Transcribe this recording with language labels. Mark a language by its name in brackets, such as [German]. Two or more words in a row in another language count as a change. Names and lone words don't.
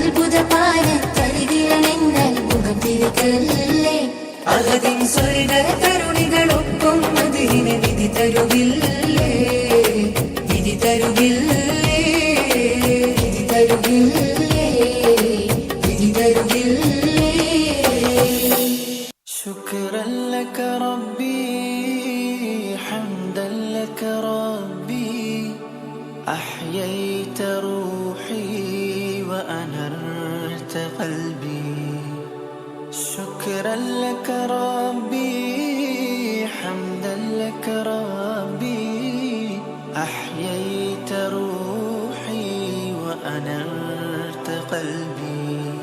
[Malayalam] അത്ഭുതപാലത്തരികിലെന്നൽ മുഖം തിരികല്ലേ അഹദിൻ സ്വർഗ തരുണികളൊപ്പം മദീനെ വിധി തരുകില്ലേ വിധി തരുകില്ലേ വിധി തരുകില്ലേ വിധി തരുകില്ലേ [Arabic] شكرا لك ربي حمدا لك ربي أحييت روحي وأنرت قلبي شكرا لك ربي حمدا لك ربي أحييت روحي وأنرت قلبي